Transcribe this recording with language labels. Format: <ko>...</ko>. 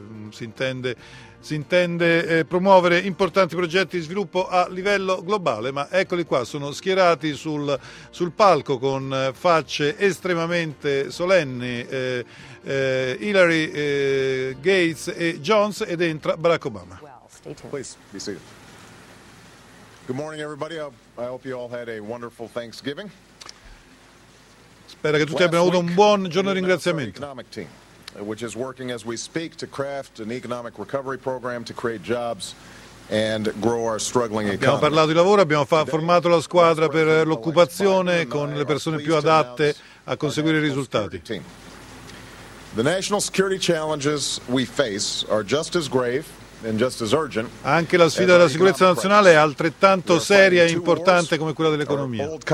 <it>Si intende promuovere importanti progetti di sviluppo a livello globale, ma eccoli qua, sono schierati sul palco con facce estremamente solenni, Hillary Gates e Jones, ed entra Barack Obama.</it> <en>Good morning everybody, I hope you all had a wonderful Thanksgiving.</en> <it>Spero che tutti abbiano avuto un buon giorno di ringraziamento.</it> <en>Which is working as we speak to craft an economic recovery program to create jobs and grow our struggling economy.</en> <it>Abbiamo parlato di lavoro, abbiamo formato la squadra per l'occupazione con le persone più adatte a conseguire i risultati.</it> <en>The national security challenges we face are just as grave.</en> <it>Anche la sfida della sicurezza nazionale è altrettanto seria e importante come quella dell'economia.</it>